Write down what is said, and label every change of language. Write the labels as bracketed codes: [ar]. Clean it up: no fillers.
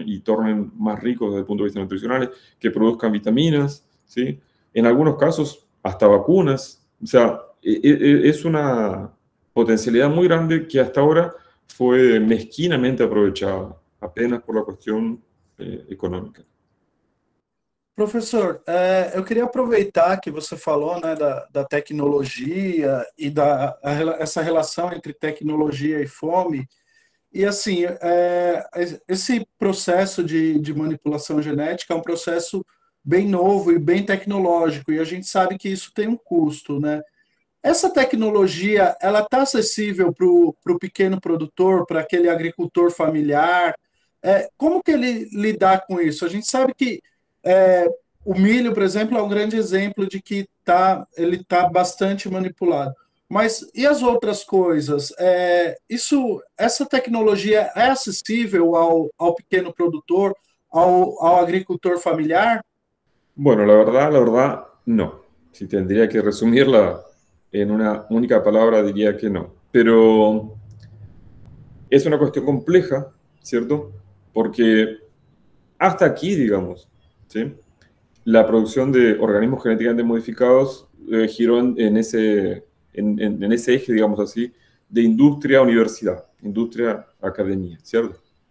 [es] Y tornen más ricos desde el punto de vista nutricional, que produzcan vitaminas, ¿sí? En algunos casos, hasta vacunas. O sea, es una potencialidad muy grande que hasta ahora fue mezquinamente aprovechada, apenas por la cuestión econômica. [pt] Professor, eu queria aproveitar que você falou, né, da tecnologia e essa relação entre tecnologia e fome. E assim, esse processo de manipulação genética é um processo bem novo e bem tecnológico, e a gente sabe que isso tem um custo, né? Essa tecnologia, ela está acessível para o pequeno produtor, para aquele agricultor familiar? Como que ele lidar com isso? A gente sabe que o milho, por exemplo, é um grande exemplo de que ele está bastante manipulado. Mas e as outras coisas? Essa tecnologia é acessível ao pequeno produtor, ao agricultor familiar? [es] Bueno, la verdad, no. Si tendría que resumirla en una única palabra, diría que no. Pero es una cuestión compleja, ¿cierto? Porque hasta aquí, digamos, ¿sí? La producción de organismos genéticamente modificados giró en ese eje, digamos así, de industria-universidad, industria-academia, ¿cierto?